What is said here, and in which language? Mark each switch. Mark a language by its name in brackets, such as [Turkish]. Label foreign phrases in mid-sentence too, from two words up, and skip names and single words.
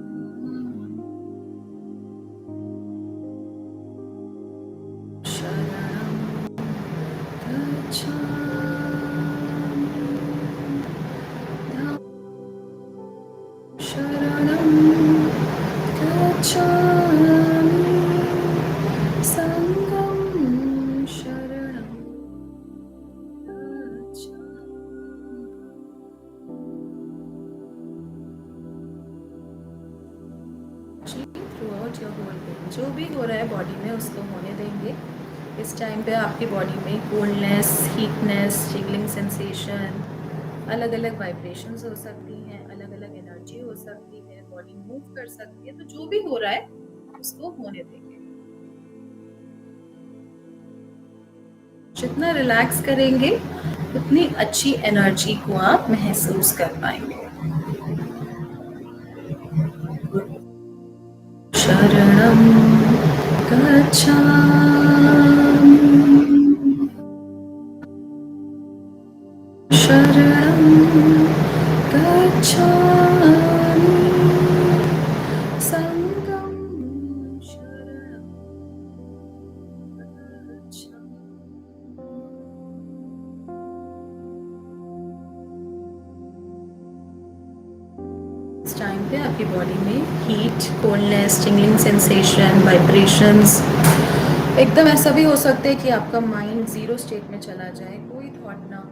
[Pali] शरणं गच्छामि। शरणं गच्छामि। संगम शरणं [English] through out your whole being. [Hindi] जो भी हो रहा है बॉडी में उसको होने देंगे। इस टाइम पे आपकी बॉडी में [English] coldness, heatness, jiggling sensation, [Hindi] अलग अलग वाइब्रेशंस हो सकती हैं, अलग अलग एनर्जी हो सकती है, [English] body move [Hindi] कर सकती है। तो जो भी हो रहा है उसको होने देंगे। जितना रिलैक्स करेंगे उतनी अच्छी एनर्जी को आप महसूस कर पाएंगे। [Pali] शरणं गच्छामि। शरणं गच्छामि। संगं शरणं गच्छामि। [Hindi] इस टाइम पे आपकी बॉडी में [English] heat, coldness, tingling sensation, vibrations, [Hindi] एकदम ऐसा भी हो सकता है कि आपका [English] mind zero state [Hindi] में चला जाए, कोई थॉट ना हो।